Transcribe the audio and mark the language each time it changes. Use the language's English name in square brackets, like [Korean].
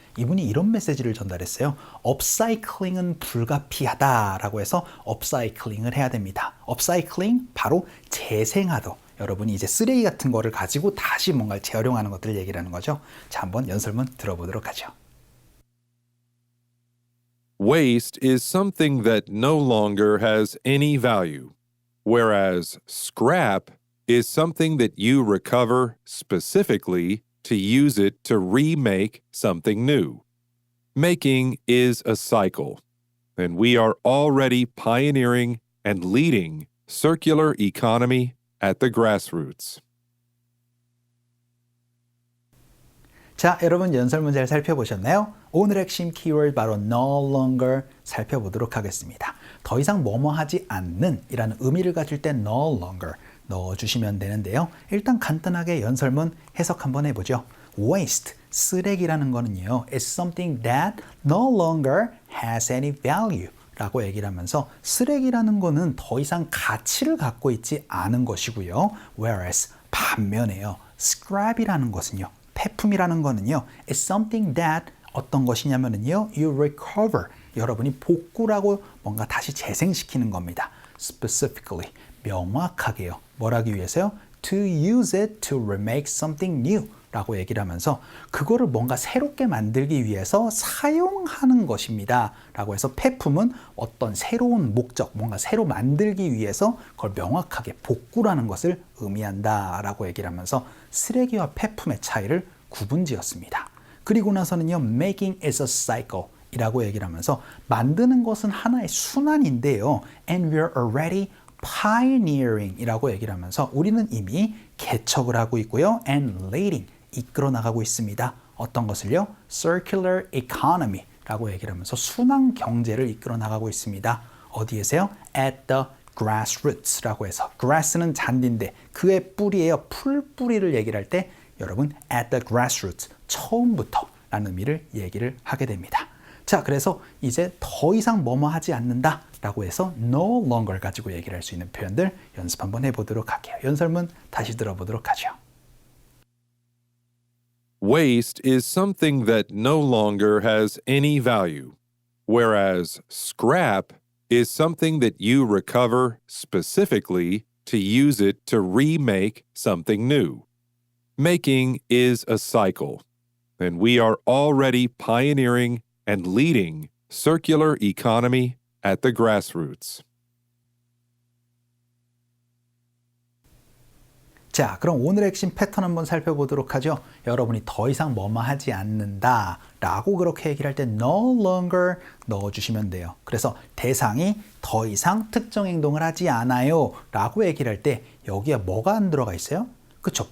[Korean] 이분이 이런 메시지를 전달했어요. 업사이클링은 불가피하다라고 해서 업사이클링을 해야 됩니다. 업사이클링 바로 재생하도. 여러분이 이제 쓰레기 같은 거를 가지고 다시 뭔가를 재활용하는 것들을 얘기를 하는 거죠. 자, 한번 연설문 들어보도록 하죠. [English] Waste is something that no longer has any value, whereas scrap is something that you recover specifically to use it to remake something new. Making is a cycle, and we are already pioneering and leading circular economy at the grassroots. [Korean] 자, 여러분 연설문 잘 살펴보셨나요? 오늘 핵심 키워드 바로 no longer 살펴보도록 하겠습니다. 더 이상 뭐뭐 하지 않는 이라는 의미를 가질 때 no longer 넣어주시면 되는데요. 일단 간단하게 연설문 해석 한번 해보죠. Waste, 쓰레기라는 거는요. [English] It's something that no longer has any value. [Korean] 라고 얘기를 하면서 쓰레기라는 거는 더 이상 가치를 갖고 있지 않은 것이고요. Whereas 반면에요. Scrap이라는 것은요. 폐품이라는 거는요. [English] It's something that [Korean] 어떤 것이냐면요. [English] You recover. [Korean] 여러분이 복구라고 뭔가 다시 재생시키는 겁니다. Specifically. 명확하게요. 뭘 하기 위해서요? [English] To use it to remake something new. [Korean] 라고 얘기를 하면서 그거를 뭔가 새롭게 만들기 위해서 사용하는 것입니다. 라고 해서 폐품은 어떤 새로운 목적, 뭔가 새로 만들기 위해서 그걸 명확하게 복구라는 것을 의미한다. 라고 얘기를 하면서 쓰레기와 폐품의 차이를 구분지었습니다. 그리고 나서는요, [English] making is a cycle [Korean] 이라고 얘기를 하면서 만드는 것은 하나의 순환인데요. [English] And we're already pioneering [Korean] 이라고 얘기를 하면서 우리는 이미 개척을 하고 있고요. [English] And leading [Korean] 이끌어 나가고 있습니다. 어떤 것을요? [English] Circular economy [Korean] 라고 얘기를 하면서 순환 경제를 이끌어 나가고 있습니다. 어디에서요? [English] At the grassroots [Korean] 라고 해서 grass는 잔디인데 그의 뿌리예요. 풀뿌리를 얘기를 할 때 여러분 [English] at the grassroots [Korean] 처음부터 라는 의미를 얘기를 하게 됩니다. 자, 그래서 이제 더 이상 뭐뭐 하지 않는다 라고 해서 no longer 가지고 얘기를 할 수 있는 표현들 연습 한번 해보도록 할게요. 연설문 다시 들어보도록 하죠. [English] Waste is something that no longer has any value, whereas scrap is something that you recover specifically to use it to remake something new. Making is a cycle, and we are already pioneering and leading circular economy at the grassroots. [Korean] 자, 그럼 오늘의 핵심 패턴 한번 살펴보도록 하죠. 여러분이 더 이상 뭐뭐 하지 않는다 라고 그렇게 얘기를 할 때 no longer 넣어주시면 돼요. 그래서 대상이 더 이상 특정 행동을 하지 않아요 라고 얘기를 할 때 여기에 뭐가 안 들어가 있어요? 그렇죠.